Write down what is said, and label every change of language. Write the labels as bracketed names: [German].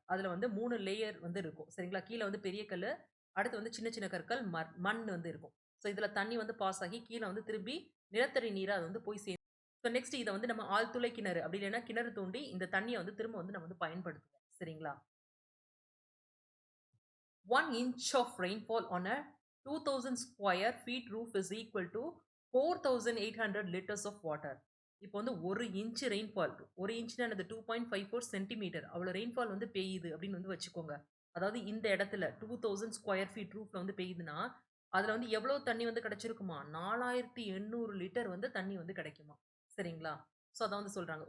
[Tamil] அதுல வந்து 3 லேயர் வந்து இருக்கும். சரிங்களா? கீழ வந்து பெரிய கல்லு, அடுத்து வந்து சின்ன சின்ன கற்கள், மண் வந்து இருக்கும். ஸோ இதுல தண்ணி வந்து பாஸ் ஆகி கீழ வந்து திரும்பி நிலத்தடி நீரா அது வந்து போய் சேரும். ஸோ நெக்ஸ்ட் இத வந்து நம்ம ஆழ்துளை கிணறு அப்படி இல்லைன்னா கிணறு தோண்டி இந்த தண்ணிய வந்து திரும்ப வந்து நம்ம வந்து பயன்படுத்துவோம். சரிங்களா? [English] 1 inch of rainfall on a 2000 square feet roof is equal to 4800 liters of water. [Tamil] இப்போ வந்து 1 இன்ச் ரெயின்ஃபால் 1 இன்ச்னா என்னது 2.54 சென்டிமீட்டர் அவ்வளோ ரெயின்ஃபால் வந்து பெய்யுது அப்படின்னு வந்து வச்சுக்கோங்க. அதாவது இந்த இடத்துல 2000 ஸ்கொயர் ஃபீட் ரூஃப்ல வந்து பெய்யுதுன்னா, அதுல வந்து எவ்வளவு தண்ணி வந்து கிடைச்சிருக்குமா? 4800 லிட்டர் வந்து தண்ணி வந்து கிடைக்குமா? சரிங்களா? ஸோ அதான் வந்து சொல்றாங்க.